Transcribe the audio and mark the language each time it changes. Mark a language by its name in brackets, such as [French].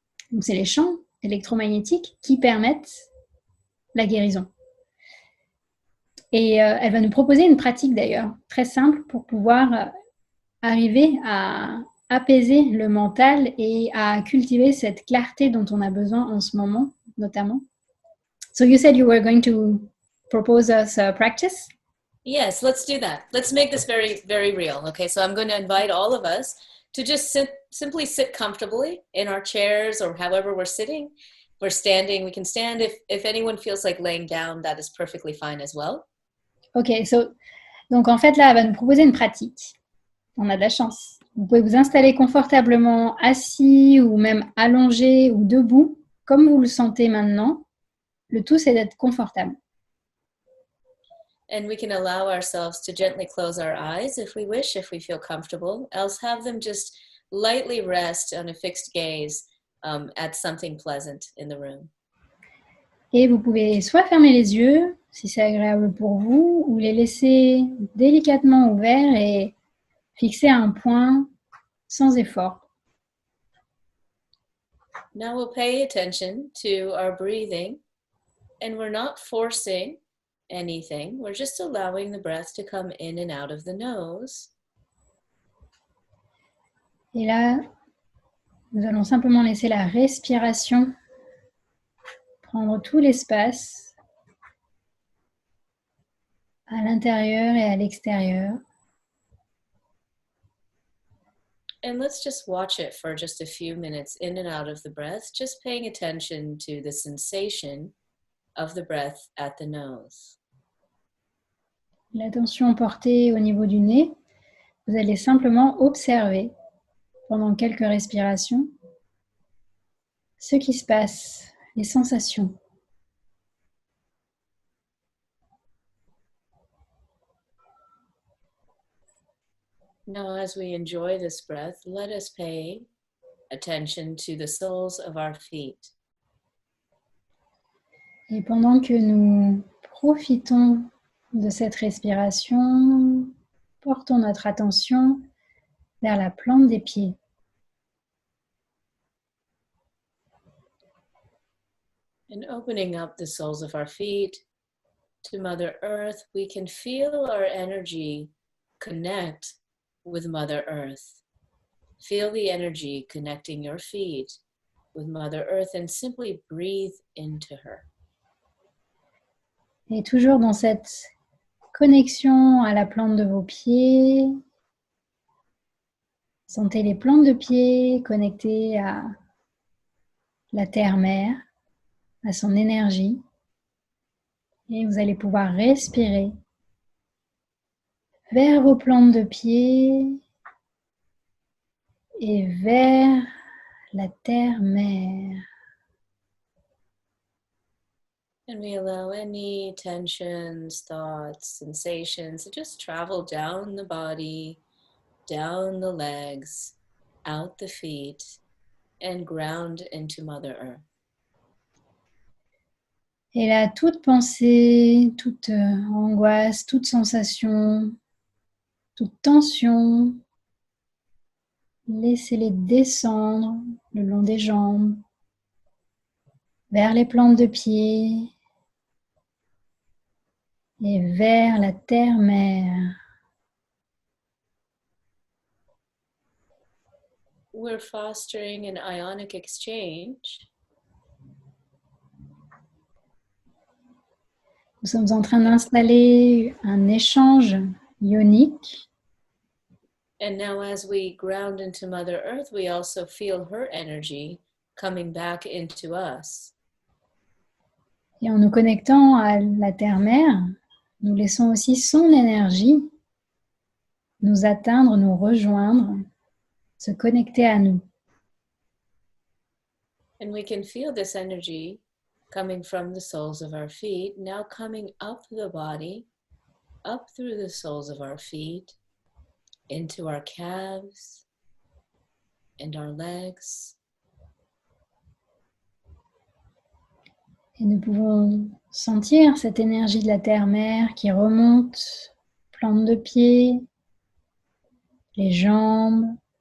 [French] Donc, c'est les champs électromagnétiques qui permettent la guérison. Et elle va nous proposer une pratique d'ailleurs très simple pour pouvoir arriver à apaiser le mental et à cultiver cette clarté dont on a besoin en ce moment, notamment. [English] So you said you were going to propose us a practice? Yes, let's do that. Let's make this very, very real. Okay, so I'm going to invite all of us to just simply sit comfortably in our chairs or however we're sitting. We're standing, we can stand. If anyone feels like laying down, that is perfectly fine as well. [French] Ok, donc en fait là, elle va nous proposer une pratique. On a de la chance. Vous pouvez vous installer confortablement assis ou même allongé ou debout, comme vous le sentez maintenant. Le tout, c'est d'être confortable. [English] And we can allow ourselves to gently close our eyes if we wish, if we feel comfortable, else have them just lightly rest on a fixed gaze at something pleasant in the room. [French] Et vous pouvez soit fermer les yeux, si c'est agréable pour vous, ou les laisser délicatement ouverts et fixer un point sans effort. [English] Now we'll pay attention to our breathing, and we're not forcing anything. We're just allowing the breath to come in and out of the nose. [French] Et là, nous allons simplement laisser la respiration prendre tout l'espace à l'intérieur et à l'extérieur. [English] And let's just watch it for just a few minutes in and out of the breath, just paying attention to the sensation of the breath at the nose. [French] L'attention portée au niveau du nez, vous allez simplement observer pendant quelques respirations ce qui se passe, les sensations. [English] Now, as we enjoy this breath, let us pay attention to the soles of our feet. [French] Et pendant que nous profitons de cette respiration, portons notre attention vers la plante des pieds. [English] And opening up the soles of our feet to Mother Earth, we can feel our energy connect with Mother Earth. Feel the energy connecting your feet with Mother Earth and simply breathe into her. [French] Et toujours dans cette connexion à la plante de vos pieds, sentez les plantes de pieds connectées à la terre-mère, à son énergie. Et vous allez pouvoir respirer vers vos plantes de pieds et vers la terre-mère. [English] And we allow any tensions, thoughts, sensations to just travel down the body, down the legs, out the feet, and ground into Mother Earth. [French] Et là, toute pensée, toute angoisse, toute sensation, toute tension, laissez-les descendre le long des jambes, vers les plantes de pied et vers la terre-mère. [English] We're fostering an ionic exchange. [French] Nous sommes en train d'installer un échange ionique. [English] And now as we ground into Mother Earth, we also feel her energy coming back into us. [French] Et en nous connectant à la terre-mère, nous laissons aussi son énergie nous atteindre, nous rejoindre, se connecter à nous. [English] And we can feel this energy coming from the soles of our feet, now coming up the body, up through the soles of our feet, into our calves and our legs. [French] Et nous pouvons sentir cette énergie de la terre-mère qui remonte, plante de pied, les jambes,